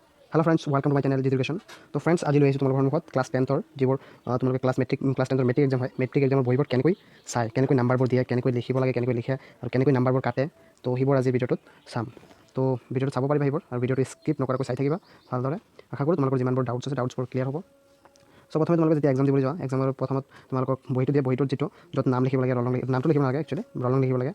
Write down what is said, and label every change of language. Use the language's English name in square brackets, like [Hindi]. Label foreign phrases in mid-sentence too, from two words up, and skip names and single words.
[English] hello friends welcome to my channel education. [Hindi] तो फ्रेंड्स आज [Assamese] লৈ আহিছোঁ তোমালোকৰ সন্মুখত ক্লাছ 10ৰ যিবোৰ তোমালোকে ক্লাছ 10ৰ [English] matric exam [Assamese] হয় [English] matric exam [Assamese] বহিবোৰ কেনেকৈ চায় কেনেকৈ নাম্বাৰবোৰ দিয়ে কেনেকৈ লিখিব লাগে কেনেকৈ লিখে আৰু কেনেকৈ নাম্বাৰবোৰ কাটে তো সেইবোৰ আজি ভিডিঅ'টোত চাম। তো ভিডিঅ'টো চাব পাৰিবা সেইবোৰ আৰু ভিডিঅ'টো স্কিপ নকৰাকৈ চাই থাকিবা ভালদৰে। আশা কৰোঁ তোমালোকৰ যিমানবোৰ ডাউটছ আছে ডাউটছবোৰ ক্লিয়াৰ হ'ব। সো প্ৰথমে তোমালোকে যেতিয়া এক্সাম দিবলৈ যোৱা এক্সামৰ প্ৰথমত তোমালোকক বহিটো দিয়ে বহিটোত যিটো য'ত নাম লিখিব লাগে নামটো লিখিব নালাগে একচুৱেলি ৰলং লিখিব লাগে।